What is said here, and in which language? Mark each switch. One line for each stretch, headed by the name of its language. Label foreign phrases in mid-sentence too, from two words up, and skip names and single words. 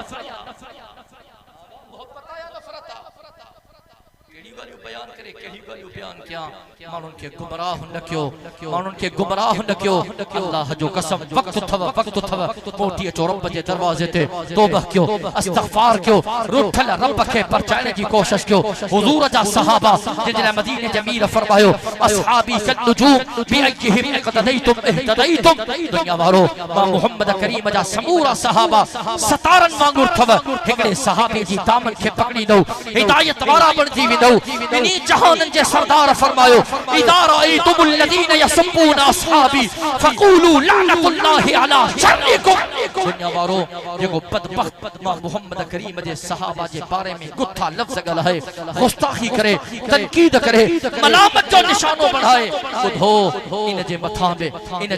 Sindhi: बयान करे कहिड़ी ॻाल्हियूं बयान कयां माण्हुनि खे गुमराह न कयो माण्हुनि खे गुमराह न कयो अल्लाह जो कसम वक़्तु थव मोटी अचो रब जे दरवाज़े ते तौबा कयो इस्तग़फ़ार कयो रुठल रब खे परचाइण जी कोशिश कयो हुज़ूर जा सहाबा जिन मदीने जे मीर फरमायो
Arabic: أصحابي كالنجوم بأيهم اقتديتم اهتديتم
Sindhi: दुनिया वारो मां मोहम्मद करीम जा समूरा सहाबा सतारन वांगुर थव हिकड़े सहाबी जी दामन खे पकड़ींदो हिदायत वारा बणजी वेंदो इन्हीं जहानन जे सरदार फरमायो
Arabic: إذا رأيتم الذين يسبون أصحابي فقولوا لعنة الله على شركم
Sindhi: दुनिया वारो जेको बदबख्त मां मोहम्मद करीम जे सहाबा जे बारे में गुथा लफ्ज़ ॻाल्हाए गुस्ताखी करे तनकीद करे मलामत जो निशानो बढ़ाए ॿुधो इन जे मथां बि इन